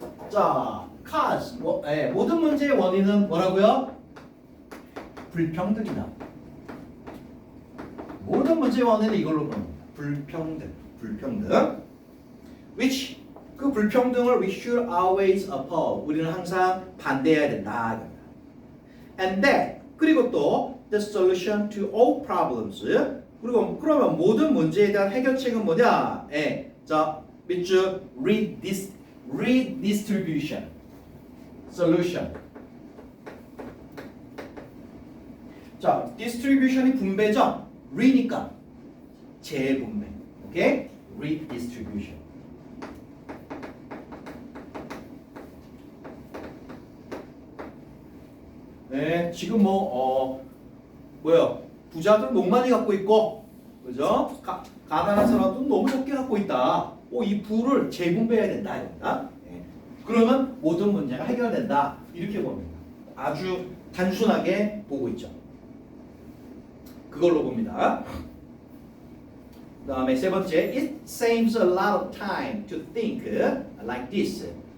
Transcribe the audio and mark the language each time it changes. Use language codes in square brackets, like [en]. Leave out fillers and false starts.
[ko] 자, cause 모든 문제의 원인은 뭐라고요? 불평등이다. 모든 문제의 원인은 이걸로 보는 겁니다. 불평등. [en] which [ko] 그 불평등을 [en] we should always oppose. [ko] 우리는 항상 반대해야 된다. [en] and that [ko] 그리고 또 [en] the solution to all problems. [ko] 그리고 그러면 모든 문제에 대한 해결책은 뭐냐? 자, 밑줄 redistribution. solution. 자, distribution이 분배죠. re니까 재분배. 오케이? redistribution. 네, 지금 뭐요? 부자들은 너무 많이 갖고 있고, 그죠? 가난한 사람들은 너무 적게 갖고 있다. 이 부를 재분배해야 된다, 이겁니다. 그러면 모든 문제가 해결된다. 이렇게 봅니다. 아주 단순하게 보고 있죠. 그걸로 봅니다. 그 다음에 세 번째, [en] it saves a lot of time to think like this.